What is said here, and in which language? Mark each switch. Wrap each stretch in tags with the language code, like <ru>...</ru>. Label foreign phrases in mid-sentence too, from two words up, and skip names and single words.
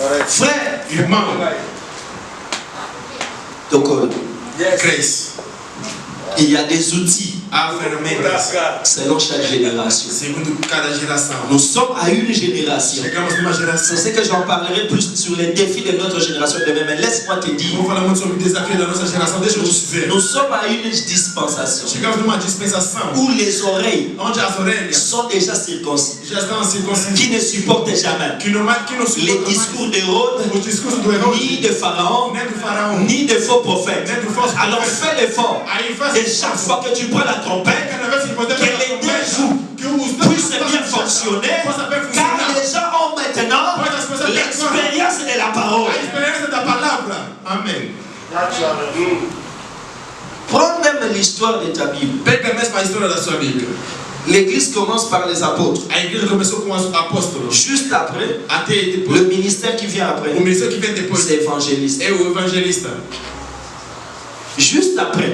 <fr>Frère,</fr> <pt>Irmão, Tokol, cresce.</pt> <fr>il y a des outils</fr> <pt>Há ferramentas</pt> <fr>selon chaque génération.</fr> <pt>segundo cada geração.</pt> <fr>Nous sommes à une génération.</fr> <pt>Chegamos numa geração.</pt> <fr>C'est ce que j'en parlerai plus sur les défis de notre génération demain. Mais laisse-moi te dire,</fr> <pt>Vamos falar muito sobre o desafio da nossa geração. Deixa eu te dizer.</pt> <fr>nous sommes à une dispensation</fr> <pt>Chegamos numa dispensação</pt> <fr>où les oreilles</fr> <pt>onde as orelhas</pt> <fr>sont déjà circoncis,</fr> <pt>já estão circuncidas.</pt> <fr>qui ne supportent jamais</fr> <pt>Que não</pt> <fr>les</fr> <pt>suportam</pt> <fr>discours d'Hérode, mais.</fr> <pt>O discurso do Herodes,</pt> <fr>ni de Pharaon,</fr> <pt>nem do faraó,</pt> <fr>ni de faux prophètes.</fr> <pt>nem do falso</pt> <fr>Alors</fr> <pt>profeta.</pt> <fr>fais l'effort.</fr> <pt>Aí faz</pt> <fr>Et chaque fois que tu prends la trompette,</fr> <pt>cada vez que você</pt> <fr>que les deux joues puissent bien fonctionner, car les gens ont maintenant l'expérience de la parole.</fr> <pt>a experiência da palavra. Amém.</pt> <fr>Prends même l'histoire de ta Bible.</fr> <pt>Pega mesmo a história da sua Bíblia.</pt> <fr>L'église commence par les apôtres.</fr> <pt>A igreja começou com os apóstolos.</pt> <fr>Juste après,</fr> <pt>Até depois,</pt> <fr>le ministère qui vient après,</fr> <pt>o ministério que vem depois</pt> <fr>c'est évangéliste.</fr> <pt>é o evangelista.</pt> <fr>Juste après,</fr>